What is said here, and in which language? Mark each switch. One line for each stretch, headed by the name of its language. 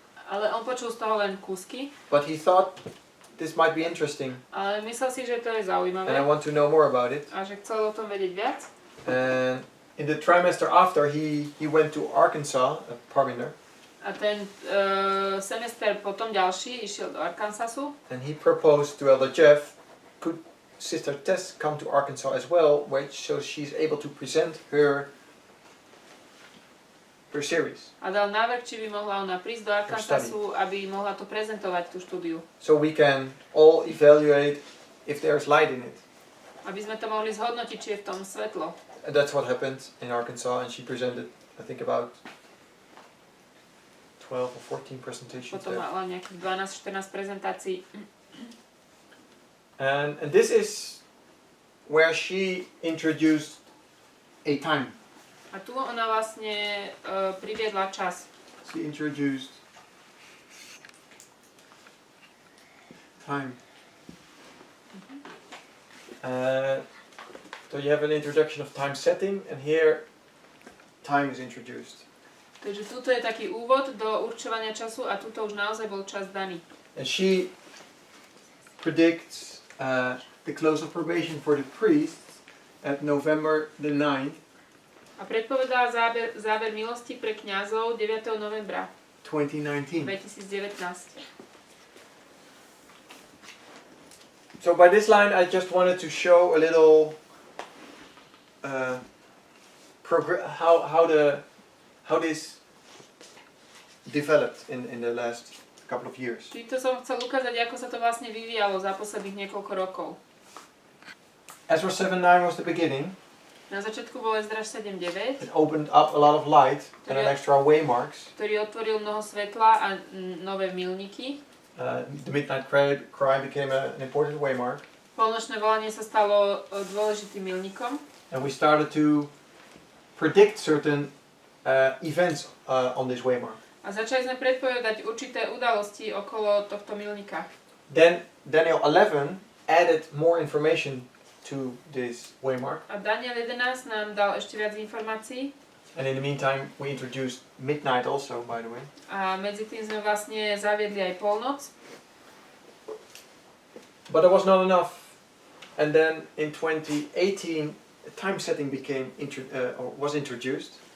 Slovak: Ale on počul z toho len kúsky.
English: But he thought this might be interesting.
Slovak: Ale myslel si, že to je zaujímavé.
English: And I want to know more about it.
Slovak: A že chcel o tom vedieť viac.
English: And in the trimester after, he went to Arkansas, Parminder.
Slovak: A ten semester potom ďalší išiel do Arkansasu.
English: And he proposed to Elder Jeff, could Sister Tess come to Arkansas as well, so she's able to present her series.
Slovak: A dal návrh, či by mohla ona prísť do Arkansasu, aby mohla to prezentovať, tú štúdiu.
English: So we can all evaluate if there's light in it.
Slovak: Aby sme to mohli zhodnotiť, či je v tom svetlo.
English: And that's what happened in Arkansas, and she presented, I think, about 12 or 14 presentations
Slovak: Potom
English: there.
Slovak: mala nejakých 12-14 prezentácií.
English: And this is where she introduced a time.
Slovak: A tu ona vlastne priviedla čas.
English: She introduced time. So you have an introduction of time setting, and here time is introduced.
Slovak: Takže tuto je taký úvod do určovania času a tuto už naozaj bol čas daný.
English: And she predicts the close of probation for the priests at November the 9th.
Slovak: A predpovedala záver milosti pre kňazov 9. novembra
English: 2019.
Slovak: 2019.
English: So by this line I just wanted to show a little how this developed in the last couple of years.
Slovak: Týmto som chcel ukázať, ako sa to vlastne vyvíjalo za posledných niekoľko rokov.
English: Ezra 7:9 was the beginning.
Slovak: Na začiatku bol Ezdraž 7.9,
English: It opened up a lot of light and an extra waymarks.
Slovak: ktorý otvoril mnoho svetla a nové milníky.
English: The midnight cry became an important waymark.
Slovak: Polnočné volanie sa stalo dôležitým milníkom.
English: And we started to predict certain events on this waymark.
Slovak: A začali sme predpovedať určité udalosti okolo tohto milníka.
English: Then Daniel 11 added more information to this waymark.
Slovak: A Daniel 11 nám dal ešte viac informácií.
English: And in the meantime, we introduced midnight also, by the way.
Slovak: A medzi tým sme vlastne zaviedli aj polnoc.
English: But that was not enough. And then in 2018, time setting was introduced.